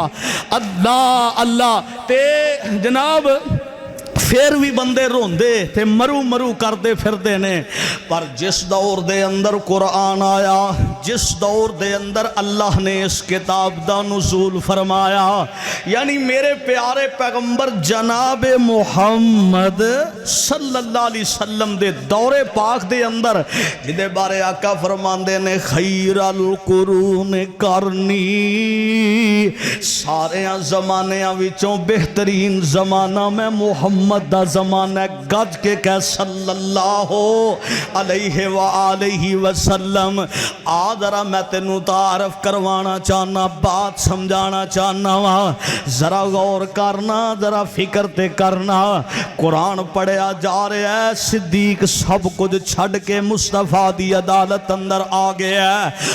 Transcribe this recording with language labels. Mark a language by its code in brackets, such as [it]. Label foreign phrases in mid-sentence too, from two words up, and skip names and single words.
[pa] اللہ اللہ تے جناب پھر بھی بندے روندے تے مرو مرو کرتے پھرتے نے. پر جس دور دے اندر قرآن آیا، جس دور دے اندر اللہ نے اس کتاب دا نزول فرمایا، یعنی میرے پیارے پیغمبر جناب محمد [ar] صلى الله عليه وسلم [pa] دے دورِ پاک دے اندر، جدے بارے آقا فرماندے نے [ar] خير القرون قرني, [pa] سارے زمانیاں وچوں بہترین زمانہ میں محمد دا زمانہ. گج کے کہہ [ar] صلى الله عليه وسلم. [pa] آ ذرا میں تینوں تعارف کروانا چاہنا، بات سمجھانا چاہنا وا، ذرا غور کرنا، ذرا فکر تے کرنا. قرآن پڑھیا جا رہا ہے، صدیق سب کچھ چھڈ کے مصطفیٰ دی عدالت اندر آ گیا ہے.